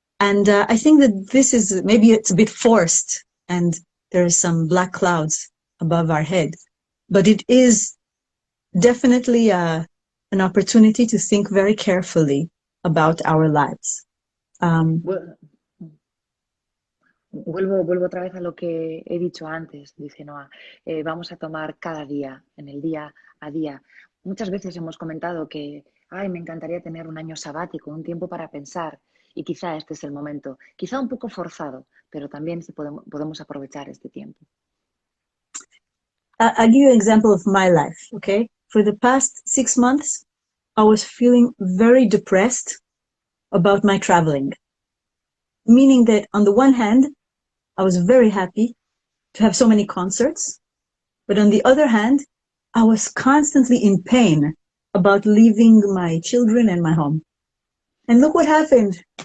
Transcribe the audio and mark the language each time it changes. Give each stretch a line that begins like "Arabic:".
English: And I think that this is, maybe it's a bit forced and there's some black clouds above our head, but it is definitely an opportunity to think very carefully about our lives.
Spanish: Vuelvo otra vez a lo que he dicho antes, dice Noa. Vamos a tomar cada día, en el día a día. Muchas veces hemos comentado que, me encantaría tener un año sabático, un tiempo para pensar, y quizá este es el momento. Quizá un poco forzado, pero también podemos aprovechar este tiempo.
English: I'll give you an example of my life, okay? For the past 6 months, I was feeling very depressed about my traveling. Meaning that on the one hand, I was very happy to have so many concerts, but on the other hand, I was constantly in pain about leaving my children and my home. And look what happened.